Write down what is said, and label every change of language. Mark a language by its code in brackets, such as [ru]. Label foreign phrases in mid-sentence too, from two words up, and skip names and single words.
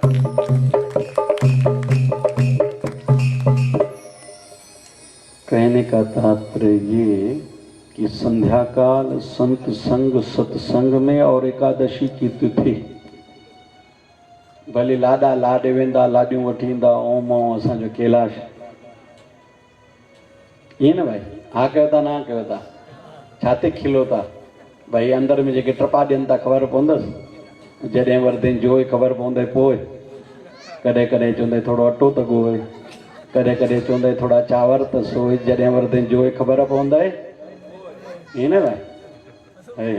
[hi] कहने का तात्पर्य ये कि संध्या काल संत संग सत्संग में और एकादशी की तिथि भले [sd] लाडा लाडे वेंदा, लाडियूं वठी ईंदा, ओम ओम असांजो कैलाश, ये न भाई, हा कयो था ना कयो था, छाते खिलो था भाई, अंदर में जेके ट्रपा ॾियनि था ख़बर पवंदसि, जॾहिं वरदे जोइ ख़बर पवंदे पोइ, कॾहिं कॾहिं चवंदे थोरो अटो त ॻोए, कॾहिं कॾहिं चवंदे थोरा चांवर त सोए, जॾहिं वरदे जोइ ख़बर पवंदे, ईअं न भाई।